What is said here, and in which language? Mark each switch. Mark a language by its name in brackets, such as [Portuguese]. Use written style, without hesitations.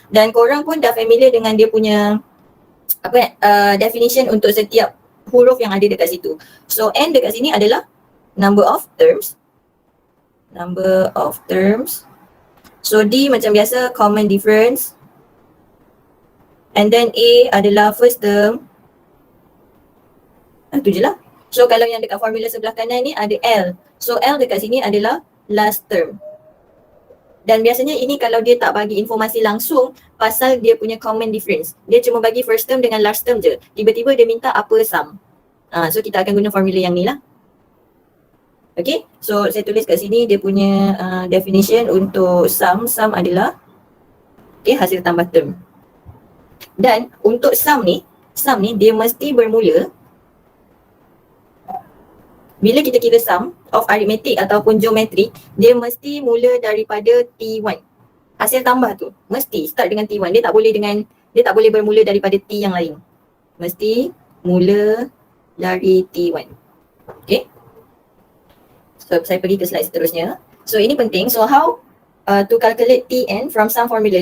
[Malay] Dan korang pun dah familiar dengan dia punya definition untuk setiap huruf yang ada dekat situ. So N dekat sini adalah [English] number of terms. Number of terms. [Malay] So D macam biasa [English] common difference. And then A [Malay] adalah [English] first term. [Malay] Tu je lah. So kalau yang dekat formula sebelah kanan ni ada L. So L dekat sini adalah last term. Dan biasanya ini kalau dia tak bagi informasi langsung pasal dia punya common difference. Dia cuma bagi first term dengan last term je. Tiba-tiba dia minta apa sum. So kita akan guna formula yang ni lah. Okay, so saya tulis kat sini dia punya definition untuk sum. Sum adalah hasil tambah term. Dan untuk sum ni dia mesti bermula bila kita kira [English] sum of arithmetic [Malay] ataupun geometry, dia mesti mula daripada T1. Hasil tambah tu mesti start dengan T1. Dia tak boleh bermula daripada T yang lain. Mesti mula dari T1. Okay. So saya pergi ke slide seterusnya. So ini penting. [English] So how to calculate Tn from some formula.